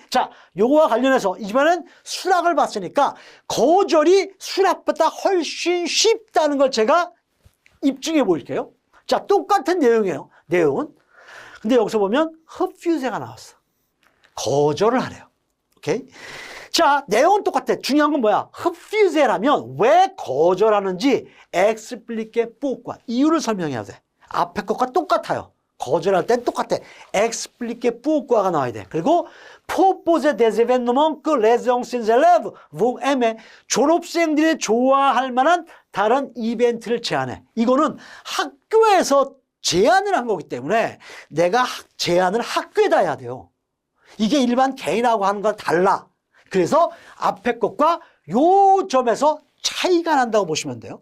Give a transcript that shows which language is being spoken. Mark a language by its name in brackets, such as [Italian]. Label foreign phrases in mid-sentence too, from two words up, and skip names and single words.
[Korean] 자, 요거와 관련해서 이번엔 수락을 봤으니까 거절이 수락보다 훨씬 쉽다는 걸 제가 입증해 보일게요. 자, 똑같은 내용이에요. 내용은. 근데 여기서 보면 refuse가 나왔어. 거절을 하래요. 오케이? 자, 내용은 똑같아. 중요한 건 뭐야? refuse라면 왜 거절하는지 [French] expliquer pourquoi. [Korean] 이유를 설명해야 돼. 앞에 것과 똑같아요. 거절할 땐 똑같아. [French] expliquer pourquoi [Korean] 가 나와야 돼. 그리고 [French] proposer des événements que les anciens élèves vont aimer. [Korean] 졸업생들이 좋아할 만한 다른 이벤트를 제안해. 이거는 학교에서 제안을 한 거기 때문에 내가 제안을 학교에다 해야 돼요. 이게 일반 개인하고 하는 건 달라. 그래서 앞에 것과 요 점에서 차이가 난다고 보시면 돼요.